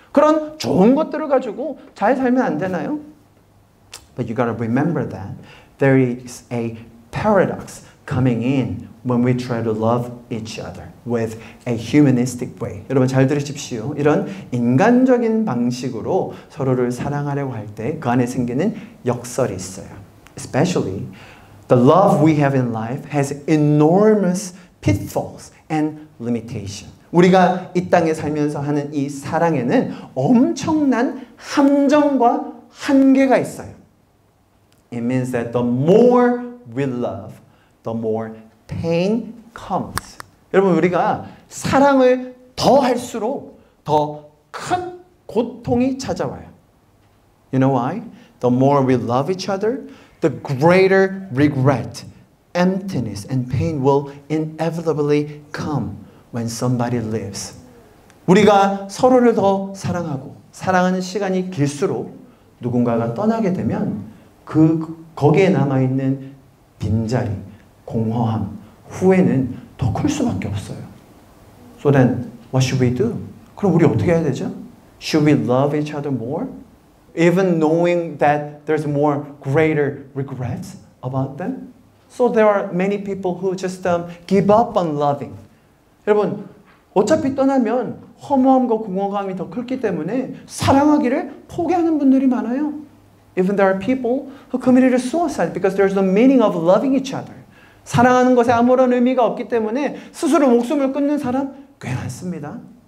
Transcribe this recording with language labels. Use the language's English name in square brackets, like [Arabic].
[Korean] 그런 좋은 것들을 가지고 잘 살면 안 되나요? [English] But you got to remember that there is a paradox coming in when we try to love each other with a humanistic way. [Korean] 여러분 잘 들으십시오. 이런 인간적인 방식으로 서로를 사랑하려고 할 때 그 안에 생기는 역설이 있어요. [English] Especially the love we have in life has enormous pitfalls and limitation. [Korean] 우리가 이 땅에 살면서 하는 이 사랑에는 엄청난 함정과 한계가 있어요. [English] It means that the more we love, the more pain comes. [Korean] 여러분, 우리가 사랑을 더 할수록 더 큰 고통이 찾아와요. [English] You know why? The more we love each other, the greater regret, emptiness, and pain will inevitably come when somebody lives. [Korean] 우리가 서로를 더 사랑하고 사랑하는 시간이 길수록 누군가가 떠나게 되면 거기에 남아있는 빈자리, 공허함, 후회는 더 클 수밖에 없어요. [English] So then, what should we do? [Korean] 그럼 우리 어떻게 해야 되죠? [English] Should we love each other more? even knowing that there's more greater regrets about them. So there are many people who just give up on loving. [Korean] 여러분, 어차피 떠나면 허무함과 공허감이 더 크기 때문에 사랑하기를 포기하는 분들이 많아요. [English] Even there are people who committed suicide because there's no meaning of loving each other. [Korean] 사랑하는 것에 아무런 의미가 없기 때문에 스스로 목숨을 끊는 사람 꽤 많습니다.